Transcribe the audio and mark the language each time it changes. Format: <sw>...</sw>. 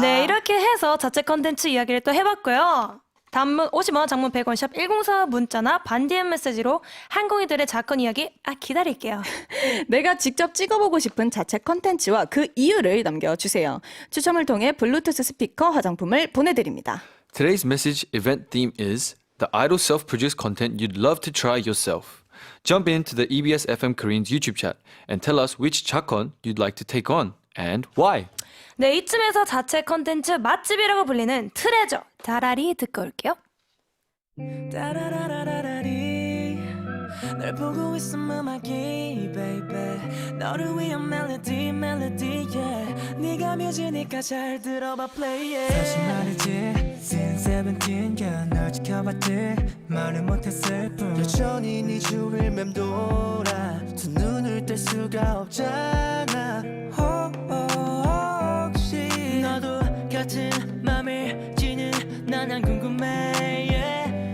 <ko>네, 이렇게 해서 자체 컨텐츠 이야기를 또 해봤고요. 단문 50원, 장문 100원, 샵 1044 문자나 반디엠 메시지로 한국인들의 자건 이야기 기다릴게요. 내가 직접 찍어보고 싶은 자체 컨텐츠와 그 이유를 남겨주세요. 추첨을 통해 블루투스 스피커 화장품을 보내드립니다.</ko> <en>Today's message event theme is the idol self-produced content you'd love to try yourself. Jump into the EBS FM Korean's YouTube chat and tell us which chakon you'd like to take on and why.</en> <ko>네, 이쯤에서 자체 컨텐츠 맛집이라고 불리는 트레저 다라리 듣고 올게요. 따라라라라라리 널 보고 있음 음악이</ko> <en>baby</en> <ko>너를 위한 멜로디</ko> <en>yeah</en> <ko>네가 뮤지니까 잘 들어봐</ko> <en>play it</en> <ko>다시 말이지</ko> <en>since 17 girl</en> <ko>널 지켜봤지 말을 못했을 뿐 여전히 네 주위를 맴돌아 두 눈을 뗄 수가 없잖아 혹시 너도 같은 맘일지는 난 안 궁금해</ko> <en>yeah.</en>